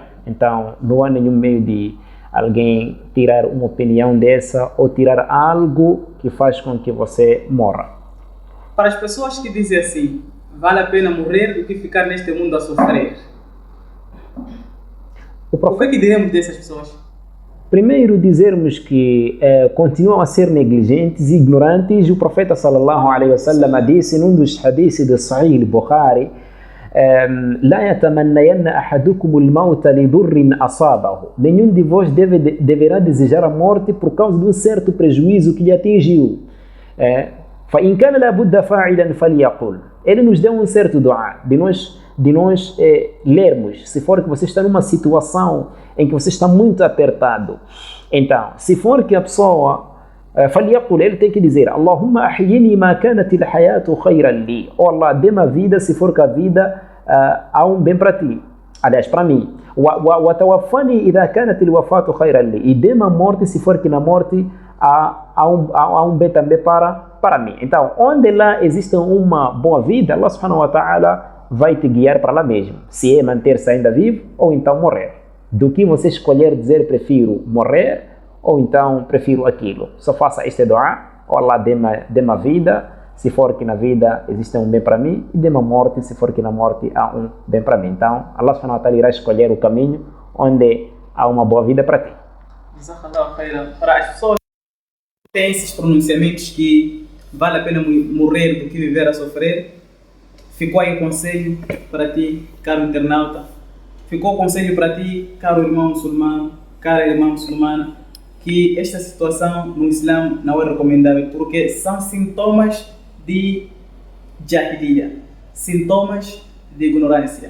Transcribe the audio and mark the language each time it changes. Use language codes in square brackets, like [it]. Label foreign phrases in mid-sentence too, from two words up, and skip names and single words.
[pt] Então, não há nenhum meio de alguém tirar uma opinião dessa ou tirar algo que faz com que você morra. Para as pessoas que dizem assim, vale a pena morrer do que ficar neste mundo a sofrer. O que diremos dessas pessoas? Primeiro, dizermos que continuam a ser negligentes e ignorantes. O profeta [ar] صلى الله عليه وسلم [pt] disse num dos hadiths de Sahih al-Bukhari: [ar] "لا يتمنين أحدكم الموت لضر أصابه", [pt] nenhum de vós deverá desejar a morte por causa de um certo prejuízo que lhe atingiu. [ar] فإن كان لا بد فاعلا فليقل. [pt] Ele nos deu um certo dua de nós lermos, se for que você está numa situação em que você está muito apertado. Então, se for que a pessoa falyaqul, ele tem que dizer: [ar] "اللهم أحيني ما كانت الحياة خيرا لي", oh Allah, [pt] dê-me a vida se for que a vida há um bem para ti, aliás, para mim. [ar] "وتوفني إذا كانت الوفاة خيرا لي", [pt] e dê-me a morte se for que na morte há um bem também para mim. Então, onde lá existe uma boa vida, Allah [ar] سبحانه وتعالى [pt] vai te guiar para lá mesmo, se é manter-se ainda vivo ou então morrer. Do que você escolher dizer prefiro morrer ou então prefiro aquilo, só faça este dua: oh Allah, dê-me a vida se for que na vida existe um bem para mim, e dê-me a morte se for que na morte há um bem para mim. Então Allah [ar] سبحانه وتعالى [pt] irá escolher o caminho onde há uma boa vida para ti. [ar] جزاك الله خيرا. [pt] Para as pessoas que têm esses pronunciamentos que vale a pena morrer do que viver a sofrer, ficou aí o conselho para ti, caro internauta. Ficou o conselho para ti, caro irmão muçulmano, cara irmã muçulmana, que esta situação no Islã não é recomendável, porque são sintomas de jahiliya, sintomas de ignorância.